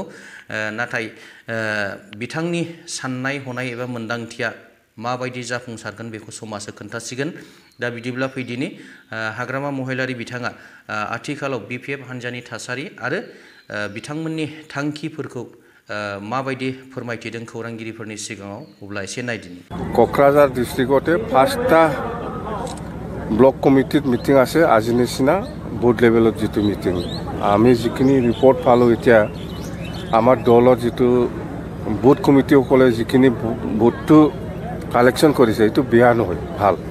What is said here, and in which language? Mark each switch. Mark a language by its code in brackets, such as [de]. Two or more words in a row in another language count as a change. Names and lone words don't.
[brx] नाथाय बिथांनि साननाय हनाय एबा मोन्दांथिया माबायदि जाफुंसारगोन बेखौ समाजो खोन्थासिगोन। दा बिदिब्ला फैदिनि हाग्रामा महिलारी बिथाङा आथिखालाव BPF हान्जानि थासारि आरो बिथांमोननि थांखिफोरखौ माबायदि फोरमायथिदों खौरांगिरिफोरनि सिगाङाव अब्ला एसे नायदिनि। [as] क'क्राझार डिस्ट्रिक्टते 5টা [en] block committee meeting [as] আছে আজি নিচিনা [en] booth level [as] যেটো মিটিং আমি যিখিনি ৰিপৰ্ট পালো এতিয়া আমাৰ দলৰ যেটো [en] booth committee [as] যিখিনি [en] vote collection [as] কৰিছে এইটো বেয়া নহয়, ভাল।